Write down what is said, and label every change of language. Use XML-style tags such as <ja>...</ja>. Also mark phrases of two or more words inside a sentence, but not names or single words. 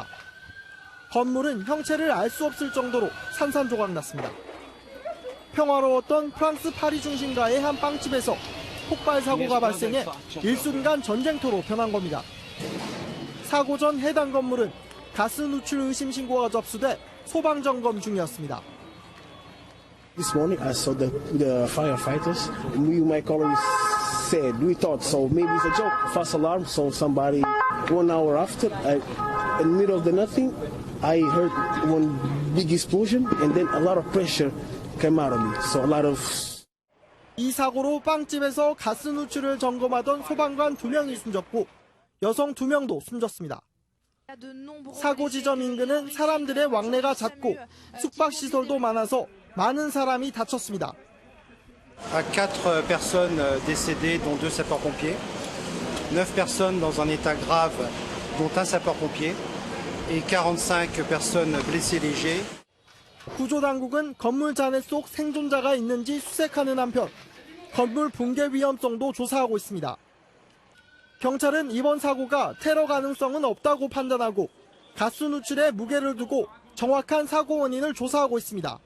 <ko>건물은 형체를 알 수 없을 정도로 산산조각났습니다. 평화로웠던 프랑스 파리 중심가의 한 빵집에서 폭발 사고가 발생해 일순간 전쟁터로 변한 겁니다. 사고 전 해당 건물은 가스 누출 의심 신고가 접수돼 소방 점검 중이었습니다.</ko> <en>This morning I saw the firefighters. My colleagues said we thought so maybe it's a joke. False alarm. So somebody 1 hour after, in the middle of the nothing, I heard one big explosion and then a lot of pressure came out of me. So a lot of.</en> <ko>이 사고로 빵집에서 가스 누출을 점검하던 소방관 2명이 숨졌고 여성 2명도 숨졌습니다. 사고 지점 인근은 사람들의 왕래가 잦고 숙박시설도 많아서 많은 사람이 다쳤습니다.</ko> <fr>4 personnes décédées, dont 2 sapeurs-pompiers, 9 personnes dans un état grave, dont un sapeur-pompier, et 45 personnes blessées légers.</fr> <ko>구조당국은 건물 잔해 속 생존자가 있는지 수색하는 한편 건물 붕괴 위험성도 조사하고 있습니다. 경찰은 이번 사고가 테러 가능성은 없다고 판단하고 가스 누출에 무게를 두고 정확한 사고 원인을 조사하고 있습니다.</ko>